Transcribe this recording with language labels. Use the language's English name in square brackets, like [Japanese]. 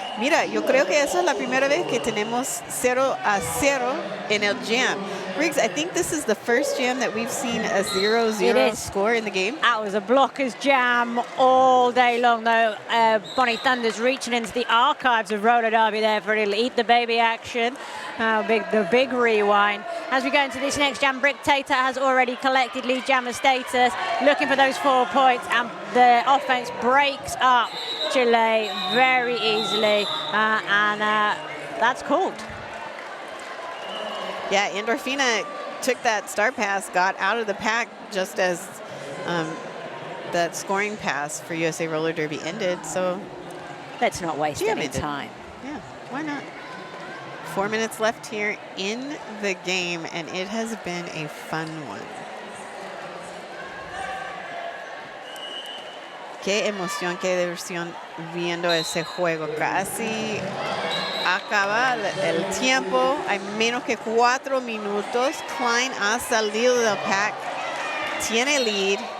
[Spanish] Mira, yo creo que esa es la primera vez que tenemos 0-0 en el jam. [English] Riggs, I think this is the first jam that we've seen a 0-0 score in the game. That was a blockers jam all day long, though. Bonnie Thunder's reaching into the archives of roller derby there for a little eat the baby action. The big rewind. As we go into this next jam, Brick Tater has already collected lead jammer status, looking for those 4 points, and the offense breaks up Chile very easily, and that's called. Yeah, Endorfina took that start pass, got out of the pack just as that scoring pass for USA Roller Derby ended. So let's not waste any time. Yeah, why not? 4 minutes left here in the game, and it has been a fun one. [Spanish] Qué emoción, qué diversión viendo ese juego. Casi acaba el tiempo. Hay menos que 4 minutos. Klein ha salido del pack. Tiene lead.